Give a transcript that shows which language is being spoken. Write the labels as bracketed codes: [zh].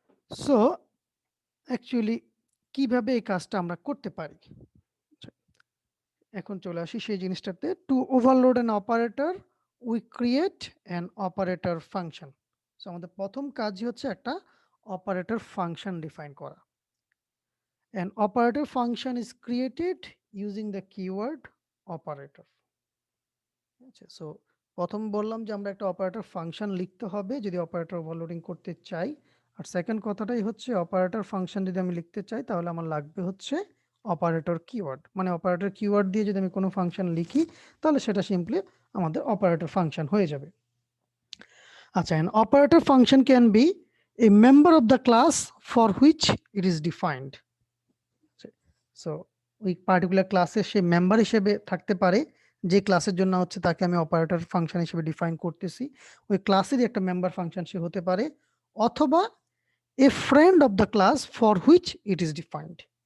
[bn] So actually কিভাবে এই কাজটা আমরা করতে পারি। আচ্ছা, এখন চলে আসি সেই জিনিসটাতে। [en] To overload an operator we create an operator function. [bn] So আমাদের প্রথম কাজই হচ্ছে একটা অপারেটর ফাংশন ডিফাইন করা। [en] An operator function is created using the keyword operator. [bn] আচ্ছা, সো প্রথম বললাম যে আমরা একটা অপারেটর ফাংশন লিখতে হবে যদি অপারেটর ওভারলোডিং করতে চাই। আর সেকেন্ড কথাটাই হচ্ছে অপারেটর ফাংশন যদি আমি লিখতে চাই তাহলে আমার লাগবে হচ্ছে অপারেটর কিওয়ার্ড। মানে অপারেটর কিওয়ার্ড দিয়ে যদি আমি কোনো ফাংশন লিখি তাহলে সেটা সিম্পলি আমাদের অপারেটর ফাংশন হয়ে যাবে। [en] আচ্ছা, an operator function can be a member of the class for which it is defined. [bn] So ওই পার্টিকুলার ক্লাসের সে মেম্বার হিসেবে থাকতে পারে যে ক্লাসের জন্য হচ্ছে তাকে আমি অপারেটর ফাংশন হিসেবে ডিফাইন করতেছি, ওই ক্লাসেরই একটা মেম্বার ফাংশন সে হতে পারে, অথবা [en] A friend of the class for which it is defined.